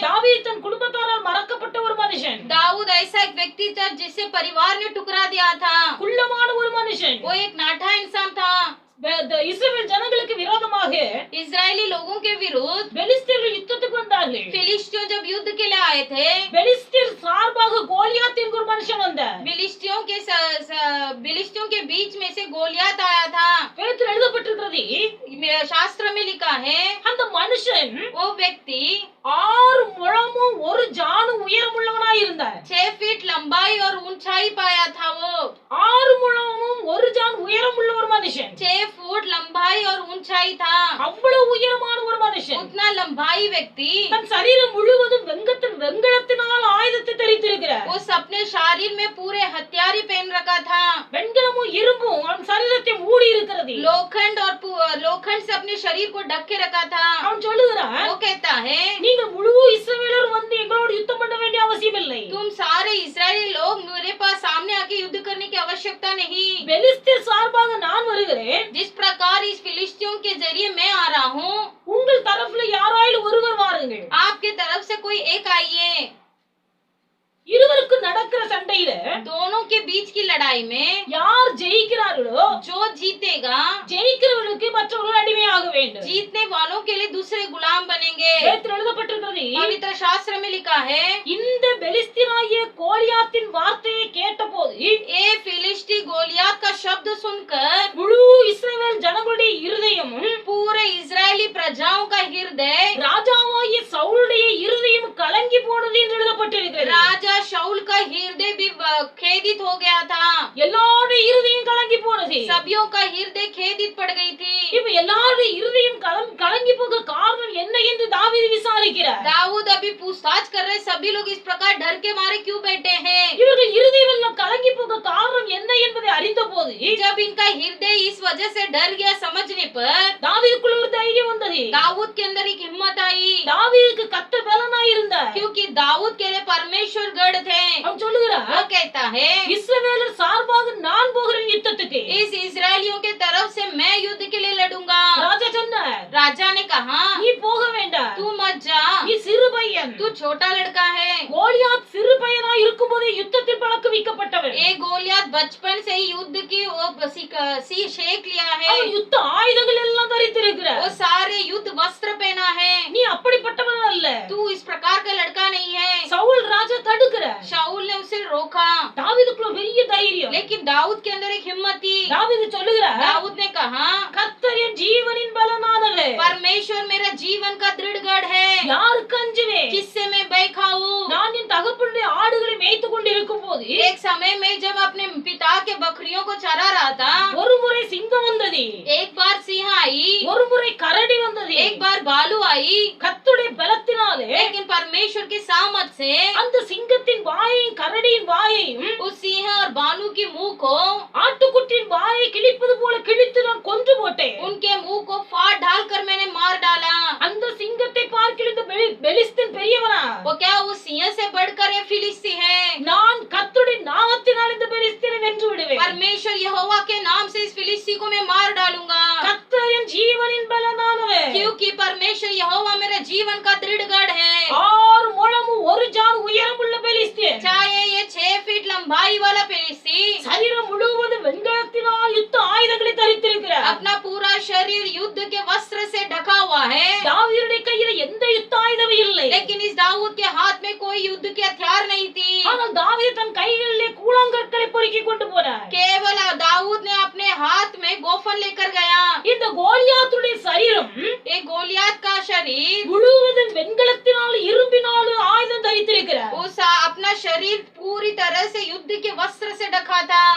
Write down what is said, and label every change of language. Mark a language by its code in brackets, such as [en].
[ta] தாவீது தன் குடும்பத்தாரால் மறக்கப்பட்ட ஒரு மனுஷன். [hi] दाऊद ऐसा एक व्यक्ति था जिसे परिवार ने ठुकरा दिया था। [ta] குள்ளமான ஒரு மனுஷன். [hi] वो एक नाठा इंसान था। [ta] இஸ்ரவேல் ஜனங்களுக்கு விரோதமாக [hi] इजरायली लोगों के विरुद्ध [ta] பெலிஸ்தர்கள் யுத்தத்துக்கு வந்தார்கள். [hi] फिलिस्तियों जब युद्ध के लिए आए थे, [ta] பெலிஸ்தர் சார்பாக கோலியாத் என்கிற ஒரு மனுஷன் வந்தார். [hi] फिलिस्तियों के बीच में से गोलियत आया था। [ta] வேதத்தில் எழுதப்பட்டிருக்கிறது, [hi] शास्त्र में लिखा है, [ta] அந்த மனுஷன் [hi] वो व्यक्ति [ta] 6 முழமும் 1 ஜானு உயரமுள்ளவனாய் இருந்தார். [hi] 6 फीट लंबाई और ऊंचाई पाया था। वो [ta] 6 முழமும் 1 ஜான் உயரமுள்ள ஒரு மனுஷன். [hi] 6 फुट लंबाई और ऊंचाई था। [ta] அவ்வளவு உயரமான ஒரு மனுஷன். [hi] उतना लंबाई व्यक्ति [ta] தன் சரீரம் முழுவதும் வெண்கலத்தினால் ஆயுதத்தை தரித்திருக்கிறார். [hi] उस अपने शरीर में पूरे हथियारी पहन रखा था। [ta] வெண்கலமும் இரும்பும் அவன் சரீரத்தை மூடி இருக்கிறது. [hi] लोखंड से अपने शरीर को ढक के रखा था। [ta] அவன் சொல்லுகிறான், [hi] वो कहता है, [ta] நீங்க முழு இஸ்ரவேலர் வந்து எங்களோடு யுத்தம் பண்ண வேண்டிய அவசியம் இல்லை. [hi] तुम सारे इजरायली लोग मेरे पास सामने आके युद्ध करने की आवश्यकता नहीं। [ta] பெலிஸ்தர் சார்பாக நான் வருகிறேன். [hi] जिस प्रकार इस फिलिस्तियों के जरिए मैं आ रहा हूँ, [ta] உங்கள் தரப்புல யாராயிலும் ஒருவர் வாருங்கள். [hi] आपके तरफ से कोई एक आइए। [ta] இருவருக்கு நடக்கிற சண்டையில [hi] दोनों के बीच की लड़ाई में [ta] யார் ஜெயிக்கிறார்களோ, [hi] जो जीतेगा, [ta] ஜெயிக்கிறவர்களுக்கு மற்றவர்கள் அடிமையாக வேண்டும். [hi] जीतने वालों के लिए दूसरे गुलाम बनेंगे। [ta] வேதத்தில் எழுதப்பட்டிருக்கிறது, [hi] पवित्र शास्त्र में लिखा है, [ta] இந்த பெலிஸ்தீனாகிய கோலியாத்தின் வார்த்தையை கேட்டபோது [hi] ए फिलिस्ती गोलियत का शब्द सुनकर [ta] முழு இஸ்ரவேல் ஜனங்களுடைய இருதயமும் [hi] पूरे इजरायली प्रजाओं का हृदय, [ta] ராஜாவாகிய சவுலுடைய இருதயம் கலங்கி போனது என்று எழுதப்பட்டிருக்கிறது. [hi] राजा शाऊल का हृदय भी खेदित हो गया था। [ta] எல்லாருடைய இருதயம் கலங்கி போனது. [hi] सभियों का हृदय खेदित पड़ गई थी। [ta] இப்ப எல்லாருடைய இருதயம் கலங்கி போக காரணம் என்ன என்று தாவீது விசாரிக்கிறார். [hi] दाऊद अभी पूछताछ कर रहे, सभी लोग इस प्रकार डर के मारे क्यों बैठे हैं? [ta] இவர்கள் இருதயம் எல்லாம் கலங்கி போக காரணம் என்ன என்பதை அறிந்தபோது [hi] जब इनका हृदय इस वजह से डर गया समझने पर [ta] தாவீதுக்குள்ள ஒரு தைரியம் வந்தது. [hi] दाऊद के अंदर एक हिम्मत आई, [ta] தாவீதுக்கு கர்த்தர் பலனாய் இருந்தார். [hi] क्योंकि दाऊद के लिए परमेश्वर गढ़ थे। [ta] அவன் சொல்லுகிறார், [hi] वो कहता है, [ta] இஸ்ரவேலர் சார்பாக நான் போகிறேன் யுத்தத்துக்கு. [hi] इस इजरायलियों के तरफ से मैं युद्ध के लिए लड़ूंगा। [ta] ராஜா சொன்னார், [hi] राजा ने कहा, [ta] நீ போக வேண்டாம், [hi] तू मत जा, [ta] நீ சிறு பையன். [hi] तू छोटा लड़का है। [ta] கோலியாத் சிறு பையனாய் இருக்கும்போதே யுத்தத்தில் பழக்கவிக்கப்பட்டவர். [hi] एक गोलियत बचपन से ही युद्ध की वो सीख लिया है। [ta] அவன் யுத்த ஆயுதங்கள் எல்லாம் தரித்திருக்கிறார். [hi] वो सारे युद्ध वस्त्र पहना है। [ta] நீ அப்படிப்பட்டவன் அல்ல. [hi] तू इस प्रकार का लड़का नहीं है। [ta] சவுல் ராஜா தடுக்கிறார். [hi] शाऊल ने उसे रोका, [ta] தாவீதுக்குள்ள பெரிய தைரியம். [hi] लेकिन दाऊद के अंदर एक हिम्मत थी। [ta] தாவீது சொல்லுகிறார், [hi] दाऊद ने कहा, [ta] கர்த்தர் என் ஜீவனின் பலனானவர். [hi] परमेश्वर मेरा जीवन का दृढ़ गढ़ है, [ta] யாருக்கு அஞ்சுவேன்? [hi] किससे मैं भय खाऊं? [ta] நான் என் தகப்பனுடைய ஆடுகளை மேய்த்துக் கொண்டிருக்கும் போது [hi] एक समय में जब अपने पिता के बकरियों को चरा रहा था, [ta] ஒரு முறை சிங்கம் வந்தது, [hi] एक बार सिंह आई, [ta] ஒரு முறை கரடி வந்தது. [hi] एक बार भालू आई, [ta] கர்த்தருடைய பலத்தினாலே [hi] लेकिन परमेश्वर की सामर्थ से [ta] அந்த சிங்கத்தின் வாயையும் கரடியின் வாயையும் [hi] उस सिंह और भालू के मुंह को, [ta] ஆட்டுக்குட்டியின் வாயை கிழிப்பது போல கிழித்து நான் கொன்று போட்டேன். [hi] उनके मुंह को फाड़ डालकर मैंने मार डाला। [ta] அந்த சிங்கத்தை பார்க்கிற இந்த பெலிஸ்தீன் பெரியவனா? [hi] वो क्या उस सिंह से बढ़कर ये फिलिस्ती है? [ta] நான் கர்த்தருடைய நாமத்தினால் இந்த பெலிஸ்தீனை வென்று விடுவேன். [hi] परमेश्वर यहोवा के नाम से इस फिलिस्ती को मैं मार डालूंगा, [ta] கர்த்தர் என் ஜீவனின் பலனானவர். [hi] क्योंकि परमेश्वर यहोवा मेरे जीवन का दृढ़ गढ़ है। [ta] 6 முழமும் 1 ஜான் உயரமுள்ள பெலிஸ்தீன், [hi] चाहे ये 6 फीट लंबाई वाला फिलिस्ती [ta] சரீரம் முழுவதும் வெண்கலத்தினால் யுத்த ஆயுதங்களை தரித்திருக்கிறார். [hi] अपना पूरा शरीर युद्ध के वस्त्र से ढका हुआ है, [ta] தாவீதுடைய கையில எந்த யுத்த ஆயுதமும் இல்லை. [hi] लेकिन इस दाऊद के हाथ में कोई युद्ध के हथियार नहीं थी। [ta] ஆனால் தாவீது தன் கைகளிலே கூழாங்கற்களை கோலை பொறுக்கி கொண்டு போனார். [hi] केवल दाऊद ने अपने हाथ में गोफन लेकर गया. [ta] இந்த கோலியாத்துடைய சரீரம் [hi] ये गोलियत का शरीर [ta] முழுவதும் வெண்கலத்தினால் இரும்பினால் ஆயுதம் தரித்திருக்கிறார். [hi] उस अपना शरीर पूरी तरह से युद्ध के वस्त्र से ढका था.